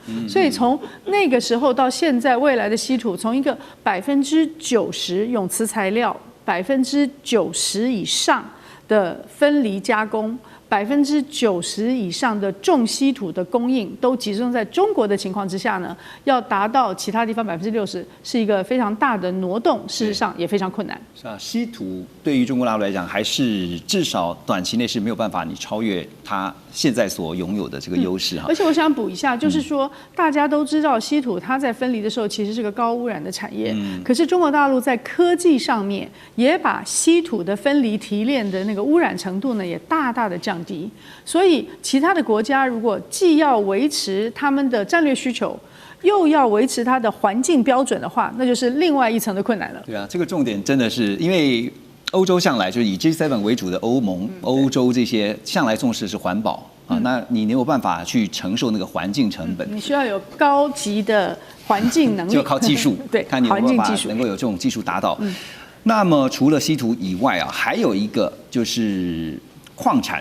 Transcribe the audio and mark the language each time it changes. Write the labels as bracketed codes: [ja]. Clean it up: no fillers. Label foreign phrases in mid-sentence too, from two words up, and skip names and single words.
[zh] 所以從那個時候到現在，未來的稀土從一個90%永磁材料，90%以上的分離加工 90%以上的重稀土的供應都集中在中國的情況之下呢，要達到其他地方60%是一個非常大的挪動，事實上也非常困難。是啊，稀土對於中國大陸來講，還是至少短期內是沒有辦法你超越它現在所擁有的這個優勢哈。而且我想補一下，就是說大家都知道稀土它在分離的時候其實是個高污染的產業，可是中國大陸在科技上面也把稀土的分離提煉的那個污染程度呢也大大的降低，所以其他的國家如果既要維持他們的戰略需求，又要維持它的環境標準的話，那就是另外一層的困難了。对啊，这個重點真的是因為歐洲向來就是以 G7 為主的歐盟、歐洲這些向來重視的是環保啊，那你沒有辦法去承受那個環境成本，你需要有高級的環境能力，就靠技術，對，看你有沒有辦法能夠有這種技術達到。那麼除了稀土以外啊，還有一個就是礦產。